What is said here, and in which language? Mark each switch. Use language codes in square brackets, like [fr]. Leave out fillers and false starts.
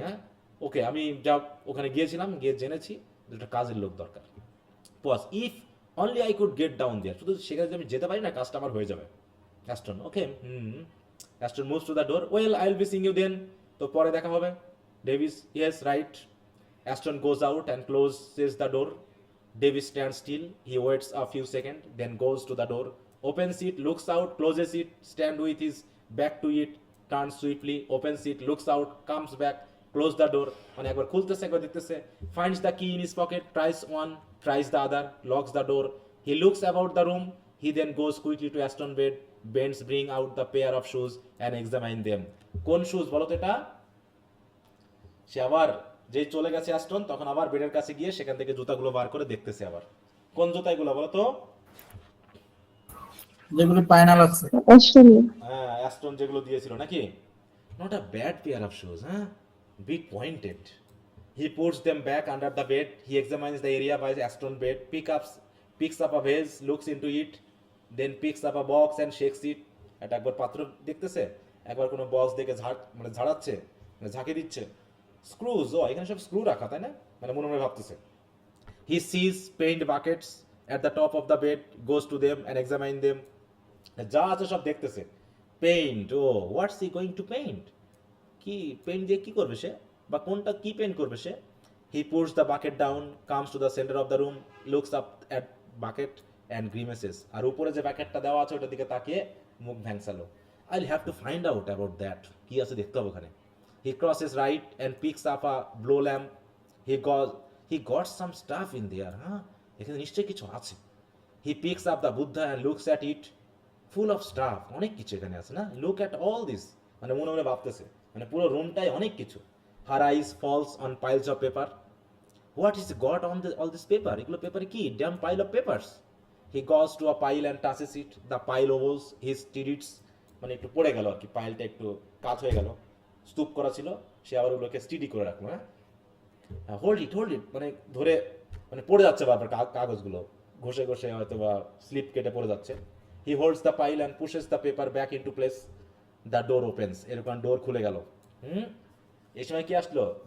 [bn] হ্যাঁ, ওকে, আমি যা ওখানে গিয়েছিলাম, গিয়ে জেনেছি দুটো কাজের লোক দরকার। Pause, [en] if only I could get down there, [bn] শুধু সেখানে যদি আমি যেতে পারি না, কাজটা আমার হয়ে যাবে। [en] Aston, okay, Aston moves to the door, well I will be seeing you then, [bn] তো পরে দেখা হবে। [en] Davis, yes right. Aston goes out and closes the door. Davis stands still. He waits a few seconds, then goes to the door, opens it, looks out, closes it, stands with his back to it, turns swiftly, opens it, looks out, comes back, close the door. [bn] মানে একবার খুলতেছে, একবার দেখতেছে, [en] finds the key in his pocket, tries one, tries the other, locks the door. He looks about the room. He then goes quickly to Aston bed, bends, bring out the pair of shoes and examine them. [bn] কোন shoes বলো তো এটা? সে আবার যেই চলে গেছে Aston, তখন আবার বেডের কাছে গিয়ে সেখান থেকে জুতাগুলো বার করে দেখতেছে আবার। কোন জুতা এগুলো বলো তো? যেগুলো ফাইনাল আছে। অস্ট্রেলিয়া। হ্যাঁ, অ্যাস্টন যেগুলো দিয়েছিল নাকি? [en] Not a bad pair of shoes, হ্যাঁ, big pointed. He puts them back under the bed, he examines the area by Aston bed, picks up a vase, looks into it, then picks up a box and shakes it. [bn] এটা একবার পাত্র দেখতেছে, একবার কোনো box দেখে ঝাড়াচ্ছে, মানে ঝাঁকি দিচ্ছে। স্ক্রুজ, ও এখানে সব স্ক্রু রাখা, তাই না? মানে মনে মনে ভাবতেছে। [en] He sees paint buckets at the top of the bed, goes to them and examine them. [bn] যা আছে সব দেখতেছে। [en] Paint, oh what's he going to paint? [bn] কি পেইন্ট দিয়ে কি করবে সে, বা কোনটা কি পেইন্ট করবে সে? [en] He puts the bucket down, comes to the centre of the room, looks up at bucket and grimaces. [bn] আর উপরে যে বাকেটটা দেওয়া আছে ওটার দিকে তাকিয়ে মুখ ভ্যাংসালো। [en] I will have to find out about that, [bn] কি আছে দেখতে হবে ওখানে। [en] He crosses right and picks up a blow lamp. He got some stuff in there, huh? [bn] এখানে নিশ্চয়ই কিছু আছে। [en] He picks up the Buddha and looks at it, full of stuff. [bn] অনেক কিছু এখানে আছে না? [en] Look at all this. [bn] মানে মনে মনে ভাবতেছে, মানে পুরো রুমটাই অনেক কিছু। [en] Her eyes falls on piles of paper. What is got on all this paper? [bn] এগুলো পেপারে কি? [en] Damn pile of papers. He goes to a pile and touches it. The pile wobbles. He steadies. [bn] মানে একটু পড়ে গেল আর কি, পাইলটা একটু কাত হয়ে গেল, স্তূপ করা ছিল, সে আবার ওগুলোকে স্টিডি করে রাখলো। হ্যাঁ, [en] hold it [bn] মানে ধরে, মানে পড়ে যাচ্ছে বারবার কাগজগুলো, ঘষে ঘষে হয়তো বা স্লিপ কেটে পড়ে যাচ্ছে। [en] He holds the pile and pushes the paper back into place, the door opens. [bn] এরকম ডোর খুলে গেল। এই সময় কি আসলো?